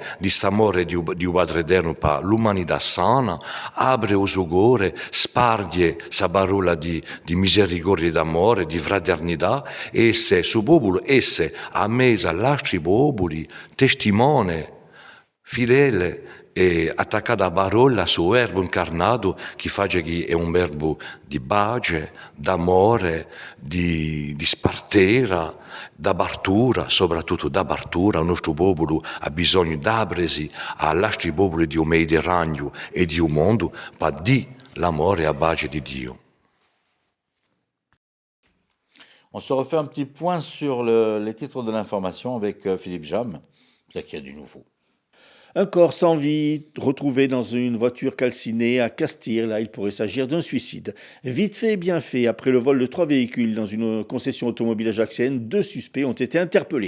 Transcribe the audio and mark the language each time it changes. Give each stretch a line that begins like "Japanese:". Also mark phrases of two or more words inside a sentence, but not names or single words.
Corsican: di quest'amore di Padre Eterno per l'umanità sana, apre il suo cuore, sparge sa parola di misericordia e d'amore, di fraternità, e se su popolo esse a mezzo agli altri popoli, testimone, fedele e attaccata a parola su verbo incarnato che fa che è un verbo di pace, d'amore, di spartera, d'apertura, soprattutto d'apertura.
Italian: Il nostro popolo ha bisogno d'apresi agli altri popoli di un Mediterraneo e di un mondo per dire l'amore e la pace di Dio.
French: On se refait un petit point sur les titres de l'information avec Philippe Jam. C'est qu'il y a du nouveau. Un corps sans vie retrouvé dans une voiture calcinée à Castire. Là, il pourrait s'agir d'un suicide. Vite fait et bien fait, après le vol de 3 véhicules dans une concession automobile ajaxienne, 2 suspects ont été interpellés.